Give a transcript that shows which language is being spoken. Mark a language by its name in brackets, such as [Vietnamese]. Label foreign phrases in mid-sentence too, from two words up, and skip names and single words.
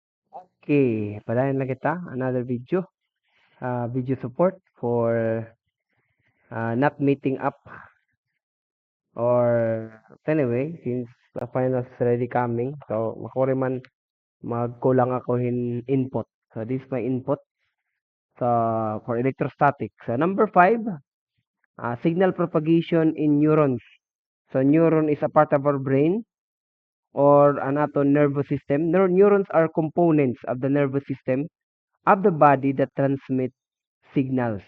[Bikol] Okay, padayon lang kita. [English] Another video. Video support for not meeting up or anyway, since the finals already coming, so [Bikol] makuri man magkulang ako [English] input. So this is my input for electrostatic. So number 5, signal propagation in neurons. So neuron is a part of our brain or another nervous system. Neurons are components of the nervous system of the body that transmit signals.